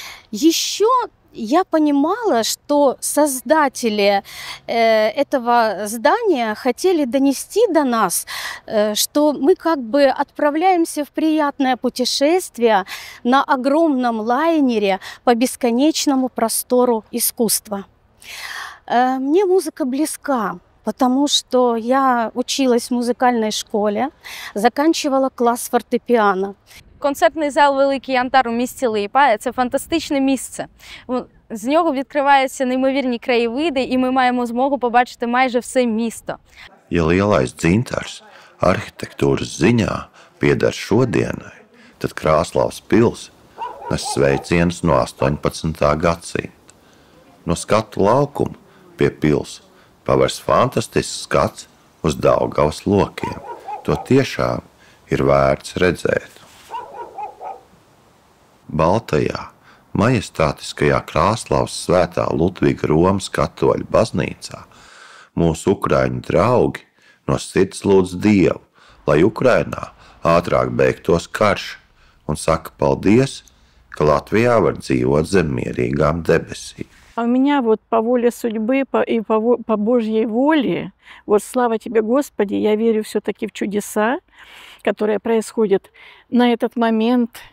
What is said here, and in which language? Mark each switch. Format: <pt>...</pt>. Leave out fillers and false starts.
<ru>Еще я понимала, что создатели этого здания хотели донести до нас, что мы как бы отправляемся в приятное путешествие на огромном лайнере по бесконечному простору искусства. Мне музыка близка, потому что я училась в музыкальной школе, заканчивала класс фортепиано.</ru> <uk>Концертний зал «Великий Янтар» у місті Лиепая – це фантастичне місце. З нього відкриваються неймовірні краєвиди, і ми маємо змогу побачити майже все місто.</uk> <lv>Ja lielais dzintars arhitektūras ziņā pieder šodienai, tad Krāslavas pils nes sveicienus no 18. gadsimta. No skatu laukuma pie pils pavērs fantastisks skats uz Daugavas lokiem. To tiešām ir vērts redzēt. Baltajā, majestātiskajā Krāslavas svētā Ludviga Romas katoļu baznīcā mūsu ukraiņu draugi no sirds lūdz Dievu, lai Ukrainā ātrāk beigtos karš, un saka paldies, ka Latvijā var dzīvot zem mierīgām debesīm.</lv> <ru>А у меня вот по воле судьбы и по Божьей воле, вот слава Тебе, Господи, я верю все-таки в чудеса, которые происходят на этот момент.</ru>